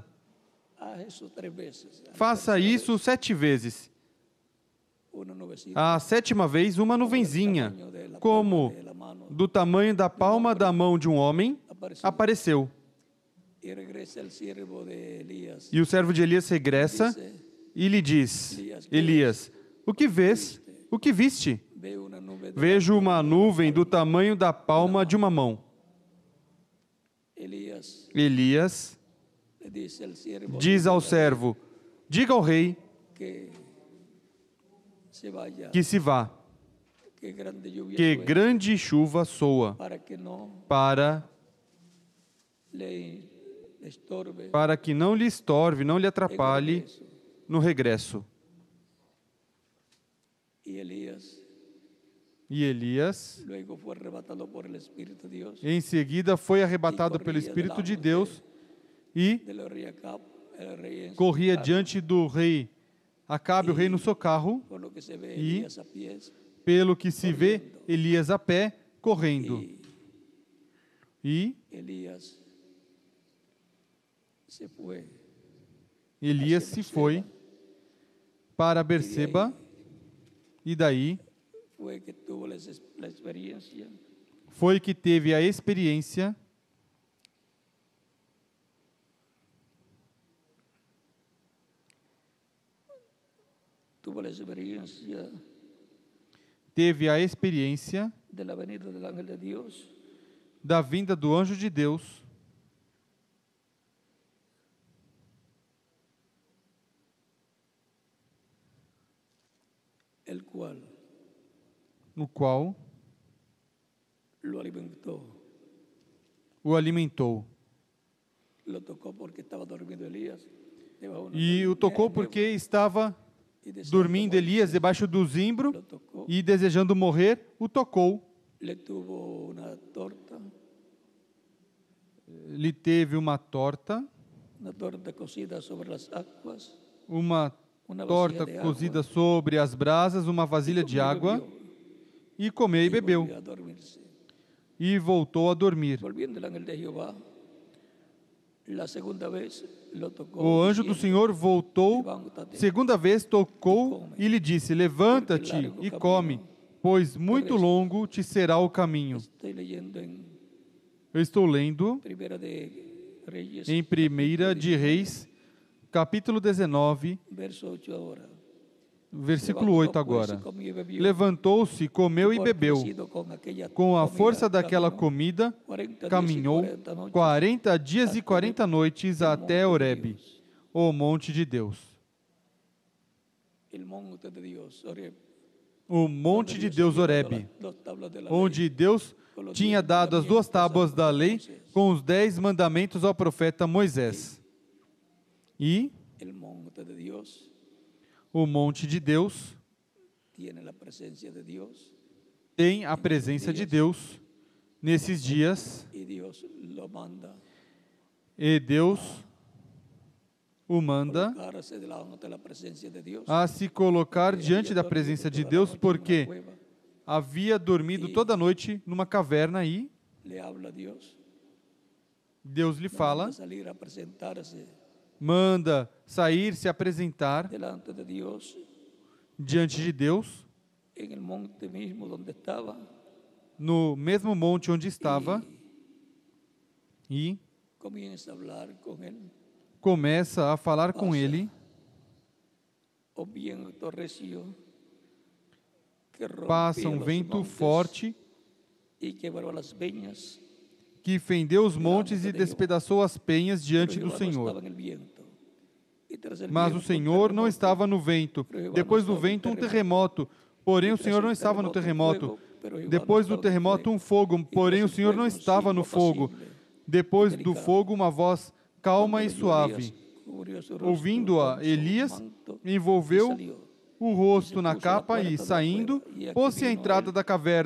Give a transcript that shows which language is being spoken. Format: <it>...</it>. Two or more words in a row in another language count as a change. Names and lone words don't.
<es>haz eso 3 veces.</es> <pt>Faça isso 7 vezes.</pt> <es>Una nubecita,</es> <pt>A 7ª vez, uma nuvenzinha, como</pt> <es>de la mano,</es> <pt>do tamanho da palma da mão de um homem, apareceu.</pt> <es>y regresa el siervo de Elías.</es> <pt>E o servo de Elias regressa e lhe diz, Elias, o que vês? O que viste?</pt> <es>Ve una nube de</es> <pt>Vejo uma nuvem do tamanho da palma de uma mão.</pt> <es>Elías.</es> <pt>Elias</pt> <es>Le dice al siervo</es> <pt>diz ao servo, diga ao rei</pt> <es>que se vaya,</es> <pt>que se vá,</pt> <es>que grande lluvia que suene,</es> <pt>grande chuva soa,</pt> <es>para que no</es> <pt>para</pt> <es>le estorbe</es> <pt>que não lhe estorve, não lhe</pt> <es>en el</es> <pt>atrapalhe</pt> <es>regreso.</es> <pt>no regresso.</pt> <es>Y Elías</es> <pt>E Elias,</pt> <es>luego fue arrebatado por el Espíritu de Dios</es> <pt>em seguida, foi arrebatado pelo Espírito de Deus e</pt> <es>del rey Acab, el rey en su</es> <pt>corria carro, diante do rei Acabe, o rei no seu carro,</pt> <es>por lo que se ve y Elías a pies,</es> <pt>Pelo que se vê, Elias a pé, correndo. E</pt> <es>Elías se fue</es> <pt>Elias se foi para Berseba, e daí</pt> <es>fue que tuvo la experiencia</es> <pt>foi que teve a experiência</pt> <es>de la venida del ángel de Dios</es> <pt>da vinda do anjo de Deus,</pt> <es>el cual</es> <pt>no qual</pt> <es>lo alimentó.</es> <pt>o alimentou.</pt> <es>Lo tocó porque estaba dormido Elías.</es> <pt>E o tocou porque estava dormindo Elias debaixo do zimbro e desejando morrer, o tocou.</pt> <es>Le tuvo una torta,</es> <pt>Lhe teve uma torta</pt> <es>cocida sobre las aguas,</es> <pt>uma</pt> <es>una torta vasija de</es> <pt>cozida</pt> <es>agua,</es> <pt>sobre as brasas, uma vasilha de água, e comeu e bebeu,</pt> <es>volvió a dormirse.</es> <pt>e voltou a dormir.</pt> <es>Volviendo el ángel de Jehová, la segunda vez lo tocó.</es> <pt>O anjo do Senhor voltou, segunda vez tocou e lhe disse: levanta-te e come, pois muito longo te será o caminho.</pt> <es>Estoy leyendo en</es> <pt>Eu estou lendo</pt> <es>Primera de Reyes,</es> <pt>em 1 de Reis, capítulo 19,</pt> <es>verso 8 ahora.</es> <pt>versículo 8 agora. Levantou-se, comeu e bebeu. Com a força daquela comida, caminhou 40 dias e 40 noites até Horebe, o monte de Deus.</pt> <es>El monte de Dios, Horeb,</es> <pt>O monte de Deus, Horebe, onde Deus tinha dado as 2 tábuas da lei com os 10 mandamentos ao profeta Moisés. E</pt> <es>el monte de Dios</es> <pt>o monte de Deus</pt> <es>tiene la presencia de Dios</es> <pt>tem a presença de Deus nesses dias,</pt> <es>y Dios lo manda</es> <pt>e Deus o manda</pt> <es>colocarse delante de la presencia de Dios.</es> <pt>a se colocar diante da presença de Deus, porque havia dormido toda noite numa caverna e</pt> <es>Le habla a Dios,</es> <pt>Deus lhe fala,</pt> <es>manda salir a presentarse</es> <pt>manda sair, se apresentar</pt> <es>delante de Dios</es> <pt>diante de Deus,</pt> <es>en el monte mismo donde estaba,</es> <pt>no mesmo monte onde estava, e</pt> <es>comienza a hablar con él.</es> <pt>começa a falar com ele.</pt> <es>O viento recio que</es> <pt>Passa</pt> <es>rompía</es> <pt>um</pt> <es>los</es> <pt>vento</pt> <es>montes</es> <pt>forte</pt> <es>y quebró las peñas,</es> <pt>que fendeu os montes e despedaçou as penhas</pt> <es>pero</es> <pt>diante do</pt> <es>Jehová no</es> <pt>Senhor.</pt> <es>estaba en el viento. Y tras el</es> <pt>Mas o</pt> <es>viento, un</es> <pt>Senhor não</pt> <es>terremoto,</es> <pt>estava no vento. Depois do vento, um terremoto. Porém, o Senhor não estava no terremoto. Depois do terremoto, um fogo. Porém, o Senhor não estava no fogo. Depois do fogo, uma voz calma e suave. Ouvindo-a, Elias envolveu o rosto na capa e, saindo, pôs-se à entrada da caverna.</pt>